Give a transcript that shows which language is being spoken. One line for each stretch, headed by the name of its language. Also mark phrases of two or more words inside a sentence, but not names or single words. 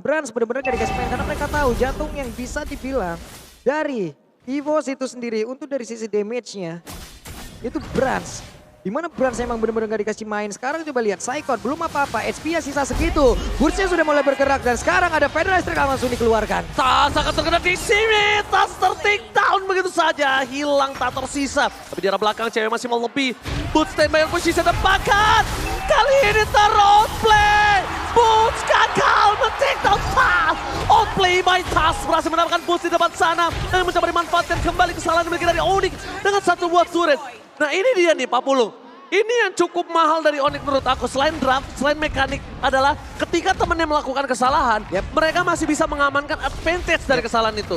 Indonesian: Brands benar-benar gak dikasih main karena mereka tahu jantung yang bisa dibilang dari EVOS itu sendiri untuk dari sisi damage-nya itu Brands. Dimana Brands emang benar-benar gak dikasih main. Sekarang coba lihat Psychot belum apa-apa, HP-nya sisa segitu. Burstnya sudah mulai bergerak dan sekarang ada Federal Strike langsung dikeluarkan. Tas akan terkena di sini, Tas ter-take down begitu saja, hilang tak tersisa. Tapi di arah belakang cewek masih mau lebih. Boots standby yang posisi depan. Kali ini ter-outplay. Boots gagal men-take down Tas.
English: Outplay by
Indonesian: Tas berhasil mendapatkan Boots di depan sana. Dan mencoba dimanfaatkan kembali kesalahan yang dimiliki dari Onyx dengan 1 buah turret. Nah ini dia nih Pak Pulung. Ini yang cukup mahal dari Onyx menurut aku. Selain draft, selain mekanik adalah ketika temennya melakukan kesalahan, mereka masih bisa mengamankan advantage dari kesalahan itu.